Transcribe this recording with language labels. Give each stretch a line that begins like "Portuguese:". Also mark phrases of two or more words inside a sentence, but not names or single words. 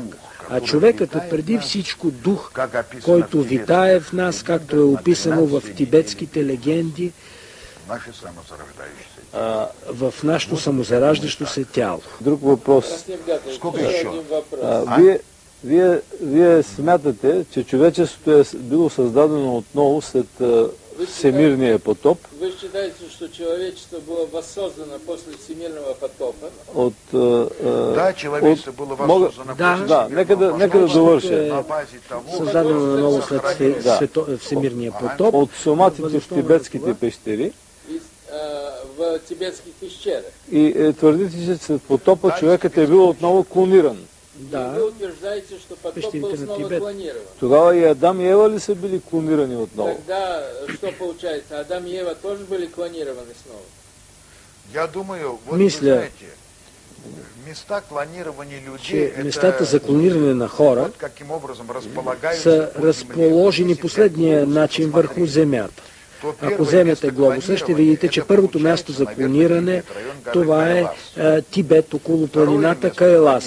Bulgarian: А човекът е преди всичко дух, който витае в нас, както е описано в тибетските легенди, в нашето самозараждащо се тяло. Друг въпрос. Вие смятате, че човечеството е било създадено отново след всемирния потоп.
Russian: Вы считаете, что человечество было воссоздано после всемирного потопа? Да, человечество было воссоздано после
Bulgarian: нека да довърша. Създадено наново след всемирния потоп. От соматите в тибетските пещери.
Russian: В тибетских пещерах.
Bulgarian: И твърдите, че след потопа човекът е бил отново клониран. Да.
Russian: Вы утверждаете, что потоп был снова клонирован.
Bulgarian: Тогава и Адам и Ева ли са били клонирани отново?
Russian: Тогда что получается? Адам и Ева тоже были клонированы снова? Я думаю,
Bulgarian: мисля, че местата за клониране на хора са разположени последния начин върху земята. Ако вземете глобуса, ще видите, че първото място за клониране, това е Тибет, около планината Кайлас.